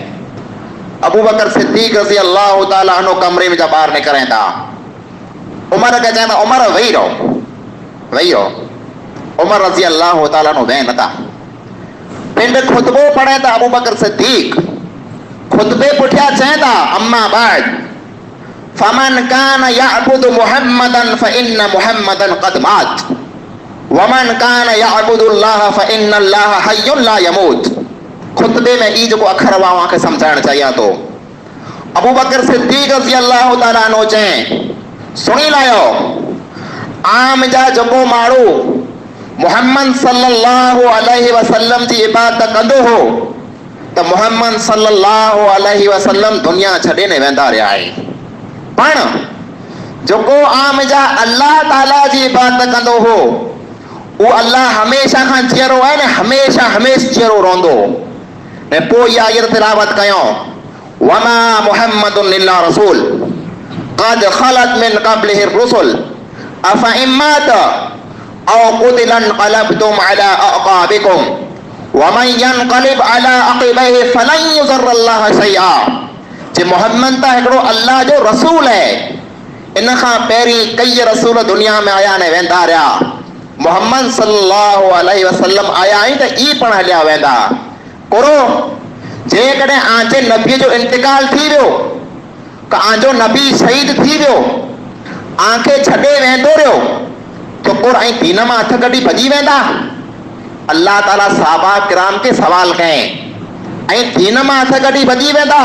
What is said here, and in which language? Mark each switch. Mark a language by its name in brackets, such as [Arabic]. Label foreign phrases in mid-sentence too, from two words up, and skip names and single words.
[Sindhi] अबू बकर सिद्दीक़ [Arabic] رضي الله تعالى عنه [Sindhi] कमरे में जा ॿाहिरि निकिरनि था, उमर खे चवंदा, उमर वेही रहो, वेही रहो। उमर [Arabic] رضي الله تعالى عنه [Sindhi] वेहनि था, पिंड खुतबो पढ़े था। अबू बकर सिद्दीक़ खुतबे पुठियां चवनि था, [Arabic] أما بعد فمن كان يعبد محمدا فإن محمدا قد مات ومن كان يعبد الله فإن الله حي لا يموت. [Sindhi] खुतबे में ई जेको अखर हुआ वहां समझाइण चाहियां थो। अबू बकर सिद्दीक़ [Arabic] رضي الله تعالى عنه [Sindhi] चए, सुणी लायो, आम जा जेको माण्हू मुहम्मद [Arabic] صلى الله عليه وسلم [Sindhi] जी इबादत कंदो हो, त मुहम्मद [Arabic] صلى الله عليه وسلم [Sindhi] दुनिया छॾे न वेंदा रहिया आहे। पण जेको आम जा अल्लाह ताला जी इबादत कंदो हो, उहो अल्लाह हमेशा खां जीअरो आहे न, हमेशा हमेशा जीअरो रहंदो। ऐं पोइ इहा आयत तिलावत कयूं, [Arabic] وما محمد إلا رسول قد خلت من قبله الرسل أفإن مات أو قتل انقلبتم على أعقابكم ومن ينقلب على عقبيه فلن يضر الله شيئا. [Sindhi] जे मुहम्मद त हिकिड़ो अल्लाह जो रसूल आहे, इन खां पहिरीं कई रसूल दुनिया में आया न वेंदा रहिया। मुहम्मद [Arabic] صلى الله عليه وسلم [Sindhi] आया आहिनि त ई पण हलिया वेंदा। करो जेकॾहिं आंजे नबीअ जो इंतिकाल थी वियो, त आंजो नबी शहीद थी वियो, आंखे छॾे वेंदो रहियो, तो कुर ऐं दीन मां हथ कढी भॼी वेंदा। अल्लाह ताला साहबा किराम खे सवाल कयईं, ऐं दीन मां हथ कढी भॼी वेंदा।